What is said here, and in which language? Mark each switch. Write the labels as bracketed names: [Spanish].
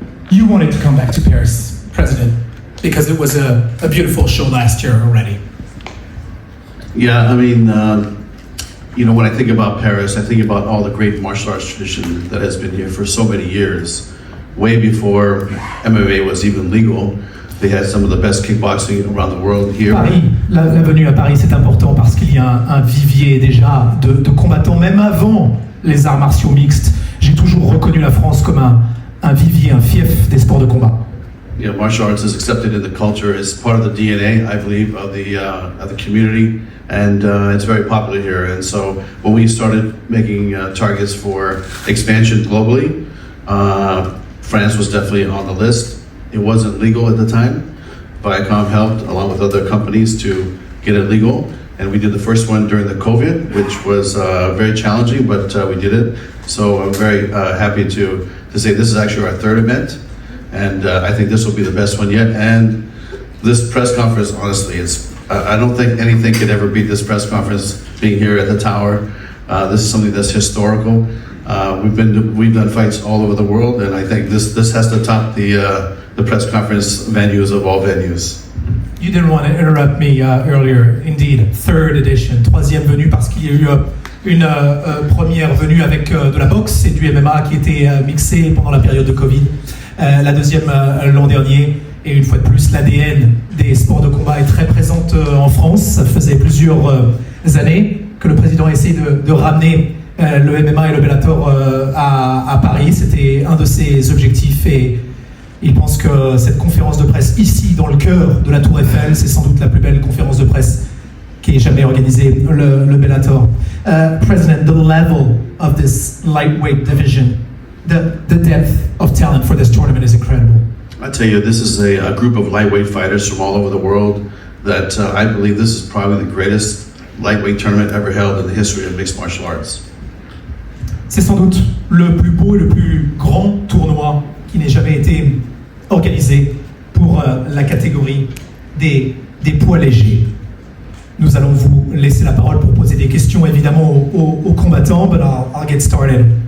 [English] You wanted to come back to Paris, President, because it was a beautiful show last year already. Yeah, I mean, when I think about Paris, I think about all the great martial arts tradition that has been here for so many years. Way before MMA was even legal, they had some of the best kickboxing around the world here. [French] Paris, la venue à Paris, c'est important parce qu'il y a un vivier déjà de combattants, même avant les arts martiaux mixtes. J'ai toujours reconnu la France comme un vivier, un fief des sports de combat. [English] Yeah, martial arts is accepted in the culture. It's part of the DNA, I believe, of the community, and it's very popular here. And so when we started making targets for expansion globally, France was definitely on the list. It wasn't legal at the time. Viacom helped, along with other companies, to get it legal. And we did the first one during the COVID, which was very challenging, but we did it. So I'm very happy to say this is actually our third event. And I think this will be the best one yet. And this press conference, honestly, I don't think anything could ever beat this press conference being here at the Tower. This is something that's historical. We've done fights all over the world, and I think this has to top the press conference venues of all venues. You didn't want to interrupt me earlier. [French] Indeed, [English] third edition, [French] troisième venue, parce qu'il y a eu une première venue avec de la boxe et du MMA qui était mixé pendant la période de Covid. La deuxième l'an dernier, et une fois de plus, l'ADN des sports de combat est très présente en France. Ça faisait plusieurs années que le président a essayé de ramener le MMA et le Bellator à Paris. C'était un de ses objectifs et il pense que cette conférence de presse ici, dans le cœur de la Tour Eiffel, c'est sans doute la plus belle conférence de presse qui ait jamais organisée, le Bellator. [English] President, the level of this lightweight division, the depth of talent for this tournament is incredible. I tell you, this is a group of lightweight fighters from all over the world that I believe this is probably the greatest lightweight tournament ever held in the history of mixed martial arts. [French] C'est sans doute le plus beau et le plus grand tournoi qui n'ait jamais été organisé pour la catégorie des poids légers. Nous allons vous laisser la parole pour poser des questions évidemment aux combattants, [English] but I'll get started.